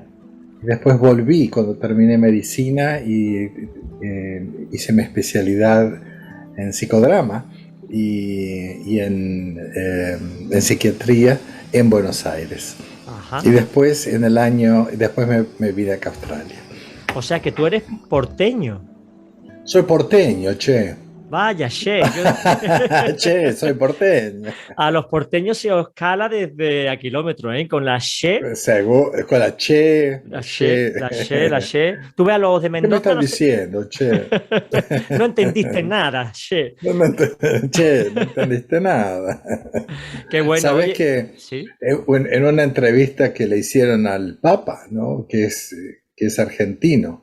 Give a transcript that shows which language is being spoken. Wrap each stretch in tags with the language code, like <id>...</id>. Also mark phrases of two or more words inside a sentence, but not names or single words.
<es>Y después volví cuando terminé medicina y hice mi especialidad en psicodrama y en psiquiatría en Buenos Aires. Y Ajá. después después me vine acá a Australia. O sea que tú eres porteño. Soy porteño, che. Vaya, che. Che, soy porteño. A los porteños se os cala desde a kilómetros, ¿eh? Con la che, Con la che, la la che, che. la che, la che. Tú ves a los de ¿Qué me Mendoza, estás no sé. diciendo, che? No entendiste nada, che. Che, no entendiste nada. Qué bueno, Sabes oye. que Sí. en una entrevista que le hicieron al Papa, ¿no? Que es argentino,</es>